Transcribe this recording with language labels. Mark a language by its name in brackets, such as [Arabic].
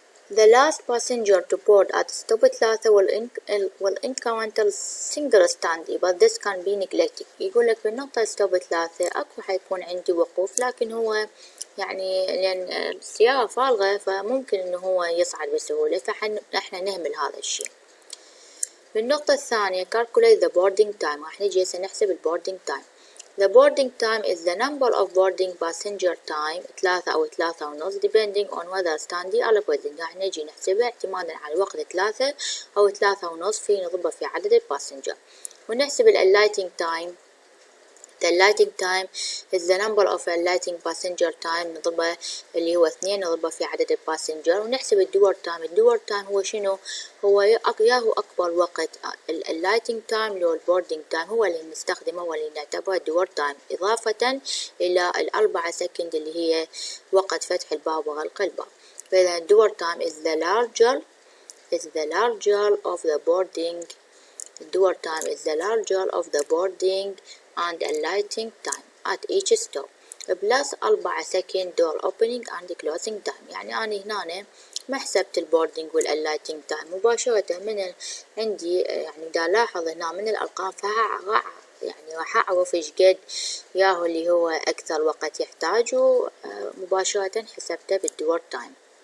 [English] The last passenger to board at stop 3 will encounter single standby but this can be neglected. [Arabic] يقول لك بالنقطة stop 3 أكو حيكون عندي وقوف، لكن هو يعني لأن السيارة فارغة فممكن إنه هو يصعد بسهولة، فإحنا نهمل هذا الشيء. بالنقطة الثانية [English] calculate the boarding time، [Arabic] راح نجي هسه نحسب البوردينج تايم. [English] The boarding time is the number of boarding passenger time 3 أو 3.5 depending on whether standby أو present. [Arabic] راح نجي نحسبها اعتمادا على الوقت 3 أو 3.5 في نضربه في عدد الباسنجر، ونحسب alighting time. [English] The alighting time is the number of alighting passenger time [Arabic] نضربه اللي هو 2 نضربه في عدد الباسنجر، ونحسب الدور تايم. الدور تايم هو شنو؟ هو ياهو أكبر وقت اللايتنج تايم لو البوردينج تايم هو اللي نستخدمه واللي نعتبره الدور تايم، إضافة إلى 4 سكند اللي هي وقت فتح الباب وغلق الباب. فإذا [English] الدور time is the larger of the boarding. الدور time is the larger of the boarding and alighting time at each stop plus 4 second door opening and closing time. [Arabic] يعني أنا هنا ما حسبت البوردينج والalighting time مباشرة من عندي، يعني دا لاحظ هنا من الأرقام يعني راح أعرف إيش قد ياهو اللي هو أكثر وقت يحتاجه، مباشرة حسبته بالدور تايم.